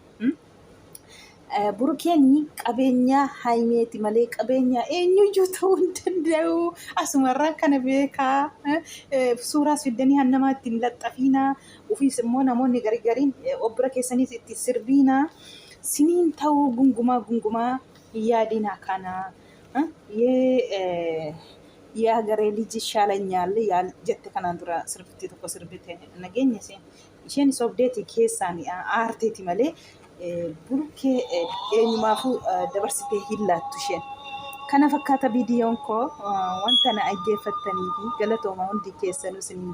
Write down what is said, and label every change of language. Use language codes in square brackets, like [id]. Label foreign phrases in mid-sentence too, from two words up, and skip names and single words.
[om] Burukeen qabeenya haimeeti malee qabeenya eenyuyyuu ta'uu hin danda'u. Asumarraa kana beekaa suuraas fiddanii hannamaa ittiin laxxafiinaa ofiis immoo namoonni gargariin obbira keessaniis itti sirbiinaa. Siniin ta'uu gungumaa yaadina kana [am] የሀገሬ ልጅ ይሻለኛል [om] jette kanaan dura sirbittii tokko sirbite nageenya isheen sobdeeti keessaan aarteeti malee burukee eenyumaafuu dabarsitee hin laattu isheen. Kana fakkaata viidiyoon koo wanta na dhaggeeffattanii fi galatooma hundi keessanuu siniin